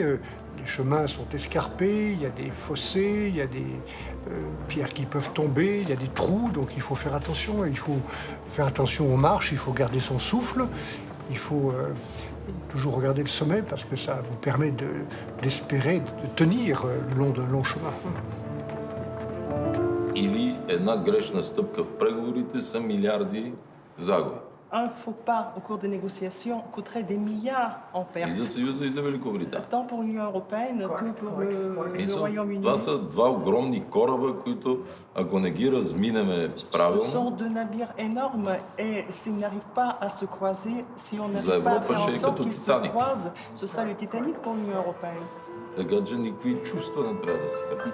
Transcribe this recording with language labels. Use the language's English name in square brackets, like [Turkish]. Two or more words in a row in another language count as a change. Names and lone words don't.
[French] Les chemins sont escarpés, il y a des fossés, il y a des pierres qui peuvent tomber, il y a des trous, donc il faut faire attention. Il faut faire attention aux marches, il faut garder son souffle, il faut toujours regarder le sommet parce que ça vous permet d'espérer, de tenir le long d'un long chemin. [Bulgarian] Или една грешна стъпка в преговорите са милиарди загуби. [French] Un faux pas au cours des négociations coûterait des milliards en pertes. [Bulgarian] И за Съюза, и за Великобритания. [French] Tant pour l'Union européenne que pour le Royaume-Uni. [Bulgarian] Това са два огромни кораба, които ако не ги разминеме правилно, [French] Ce sont deux navires énormes et s'ils n'arrivent pas à se croiser, si on n'arrive pas à faire en sorte qu'ils se croisent, ce sera le Titanic pour l'Union européenne. [Bulgarian] Така че никакви чувства не трябва да се хранят.